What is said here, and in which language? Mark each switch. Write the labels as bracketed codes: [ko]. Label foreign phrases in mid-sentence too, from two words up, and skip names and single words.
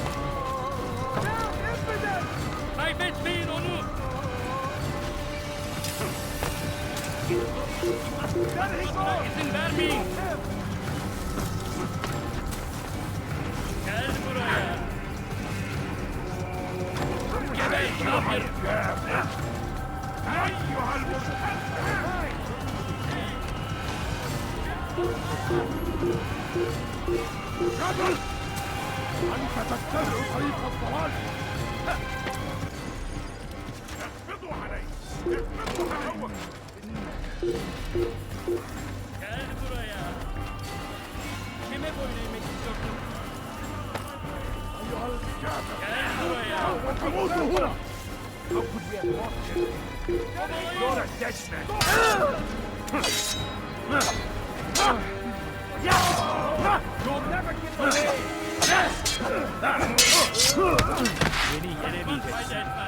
[tr] Kaybetmeyin onu! Buna izin vermeyin! Gel buraya! Geber kafir! [ar] كابل! أنت تتبع طريق الضلال! اقبضوا علي! اقبضوا علي! [tr] Gel buraya! Kime boyun eğmek istiyorsun? [ar] أيها الكافر! [tr] Gel buraya! [ar] وتموت هنا! [en] How could we have lost him? You're a dead man! You'll never get away! [tr] Beni yenemeyeceksin.